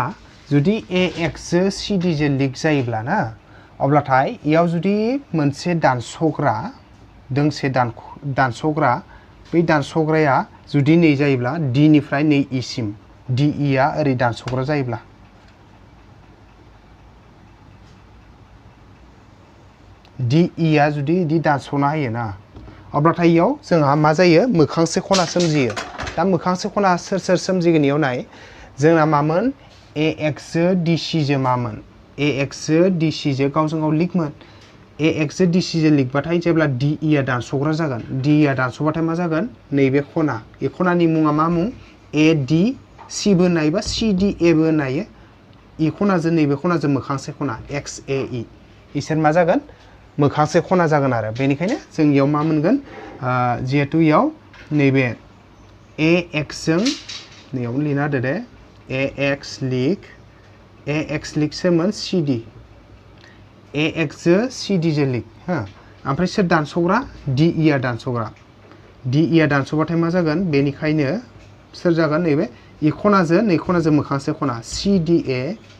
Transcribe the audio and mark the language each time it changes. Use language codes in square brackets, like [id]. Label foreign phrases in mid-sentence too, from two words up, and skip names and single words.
[brx] जुदि AX जो CD जो लिक जायोब्ला ना अब्लाथाय इयाव जुदि मोनसे दानसग्रा दोंसे दानसग्रा बै दानसग्राया जुदि नै जायोब्ला D निफ्राय नै E सिम DE आ ओरै दानसग्रा जायोब्ला DE आ जुदि इदि दानसना होयो ना अब्लाथाय इयाव जोंहा मा जायो मोखांसे खना सोमजियो दा मोखांसे खना सोर सोमजिगोन इयाव नाय जोंना मामोन AX जो DC जो मामोन AX जो DC जो गावजों गाव लिकमोन AX जो DC जो लिकबाथाय जेब्ला DE आ दानसग्रा जागोन DE आ दानसबाथाय मा जागोन नैबे खना ए खनानि मुङा मा मुं ADC बो होननाय बा CDA बो होननाय इ खनाजों नैबे खनाजों मोखांसे खना XAE इसोर मा जागोन मोखांसे खना जागोन आरो बेनिखायनो जों इयाव मा मोनगोन जिहेतु इयाव नैबे AX जों नैयाव लिरना होदो दे AX लिक सोरमोन CD AX जो CD जो लिक हो ओमफ्राय सोर दानसग्रा DE आ दानसग्रा DE आ दानसबाथाय मा जागोन बेनिखायनो सोर जागोन नैबे इ खनाजों नै खनाजों मोखांसे खना CDA